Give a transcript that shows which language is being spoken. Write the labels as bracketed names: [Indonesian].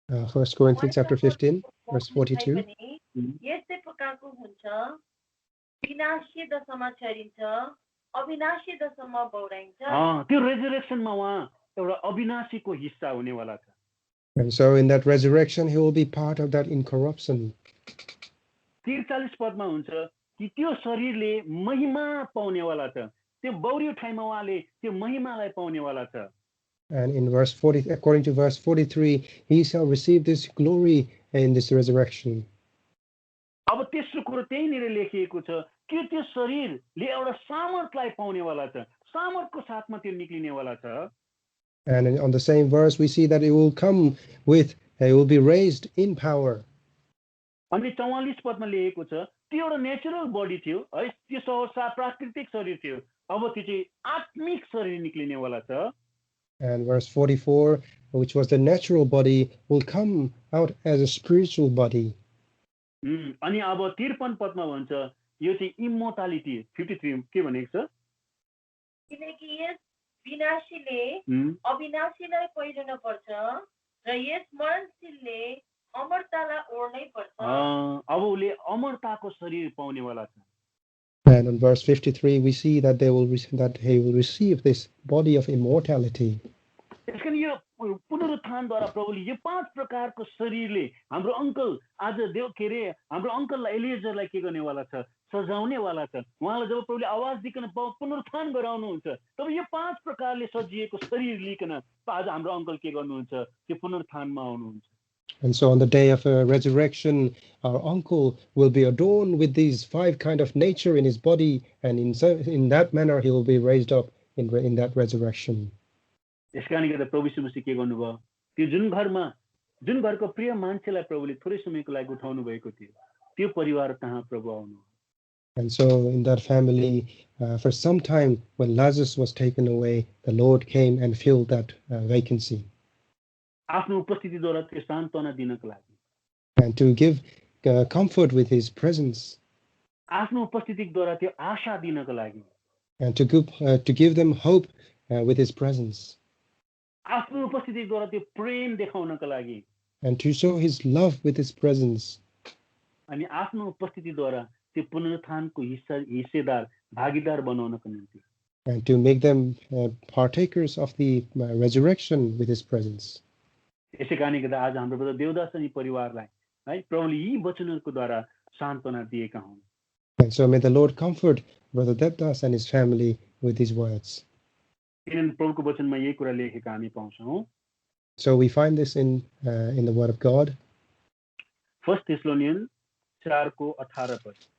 [English] 1 Corinthians chapter 15 verse 42. [Nepali] यस्तै प्रकारको हुन्छ, विनाशीय दशामा छरिन्छ, अविनाशी दशमा बौराइन्छ त्यो रेजरेक्सनमा उहाँ एउटा अविनाशीको हिस्सा हुनेवाला छ [English] And so in that resurrection, he will be part of that incorruption. [Nepali] 43 पदमा हुन्छ कि त्यो शरीरले महिमा पाउनेवाला छ त्यो बौरियो ठाउँमा उहाँले त्यो महिमालाई पाउनेवाला छ [English] And in verse 40, according to verse 43, he shall receive this glory in this resurrection. [Nepali] अब तेस्रो कुरो त्यहीँनिर लेखिएको छ कि त्यो शरीरले एउटा सामर्थलाई पाउनेवाला छ सामर्थको साथमा त्यो निक्लिनेवाला छ [English] And on the same verse, we see that it will come with, it will be raised in power. [Nepali] अनि 44 पदमा लेखेको छ त्यो एउटा [English] natural body [Nepali] थियो है त्यो सहसा प्राकृतिक शरीर थियो अब त्यो चाहिँ आत्मिक शरीर निक्लिनेवाला छ [English] And verse 44, which was the natural body, will come out as a spiritual body. [Nepali] अनि अब 53 पदमा भन्छ यो चाहिँ इमोर्टालिटी 53 के भनेको छ किनकि यस विनाशीले अविनाशीलाई पहिरिन पर्छ र यस मरणशीलले अमरतालाई ओर्नै पर्छ अब उसले अमरताको शरीर पाउनेवाला छ [English] And in verse 53, we see that he will receive this body of immortality. [Nepali] त्यसकारण यो पुनरुत्थानद्वारा प्रभुले यो 5 प्रकारको शरीरले हाम्रो अङ्कल आज देव के रे हाम्रो अङ्कललाई एलिएजरलाई के गर्नेवाला छ सजाउनेवाला छ उहाँलाई जब प्रभुले आवाज दिकन पुनरुत्थान गराउनुहुन्छ तब यो 5 प्रकारले सजिएको शरीर लिकन आज हाम्रो अङ्कल के गर्नुहुन्छ त्यो पुनरुत्थानमा आउनुहुन्छ [English] And so on the day of resurrection, our uncle will be adorned with these 5 kind of nature in his body, and in that manner he will be raised up in that resurrection. [Nepali] यसकारणले गर्दा प्रभु यीशु मसीह के गर्नुभयो त्यो जुन घरको प्रिय मान्छेलाई प्रभुले थोरै समयको लागि उठाउनु भएको थियो त्यो परिवार कहाँ प्रभु आउनु [English] And so in that family, for some time when Lazarus was taken away, the Lord came and filled that vacancy. [Nepali] आफ्नो उपस्थितिद्वारा त्यो सान्त्वना दिनको लागि [English] And to give comfort with his presence. [Nepali] आफ्नो उपस्थितिद्वारा त्यो आशा दिनको लागि [English] And to give them hope with his presence. [Nepali] आफ्नो उपस्थितिद्वारा त्यो प्रेम देखाउनको लागि [English] And to show his love with his presence. [Nepali] अनि आफ्नो उपस्थितिद्वारा त्यो पुनरुत्थानको हिस्सेदार भागीदार बनाउनको निम्ति [English] And to make them partakers of the resurrection with his presence. [Nepali] यसै कारणले गर्दा आज हाम्रो ब्रदर देवदास अनि परिवारलाई है प्रभुले यी वचनहरूको द्वारा सान्त्वना दिएका हुन् [English] And so may the Lord comfort Brother Devdas and his family with these words. [Nepali] किनभने प्रभुको वचनमा यही कुरा लेखेका हामी पाउँछौँ [English] So we find this in the Word of God. [Nepali] 1 Thessalonians 4 को 18 पद